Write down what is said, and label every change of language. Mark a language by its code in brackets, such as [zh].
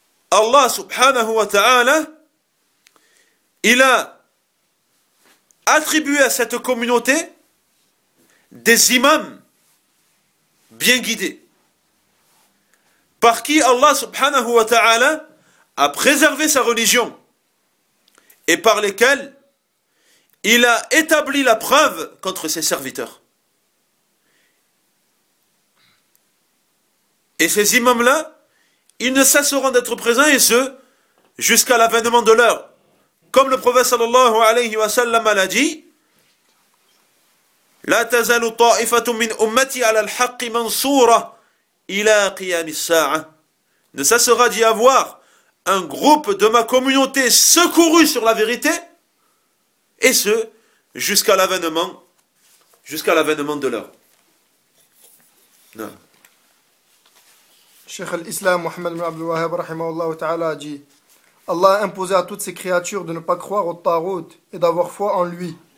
[fr] Allah subhanahu wa ta'ala, il a attribué à cette communauté des imams bien guidés, par qui Allah subhanahu wa ta'ala a préservé sa religion et par lesquels il a établi la preuve contre ses serviteurs. Et ces imams-là, ils ne cesseront d'être présents et ce, jusqu'à l'avènement de l'heure. [ar] Comme le prophète sallallahu alayhi wa sallam l'a dit, لا تزال طائفة من أمتي على الحق منصورة إلى قيام الساعة. [fr] Ne cessera d'y avoir un groupe de ma communauté secouru sur la vérité, et ce, jusqu'à l'avènement de l'heure. Non. Cheikh al-Islam Mohammed ibn Abdul Wahhab rahimahullah ta'ala a dit, Allah a imposé à toutes ses créatures de ne pas croire au Tarout et d'avoir foi en lui.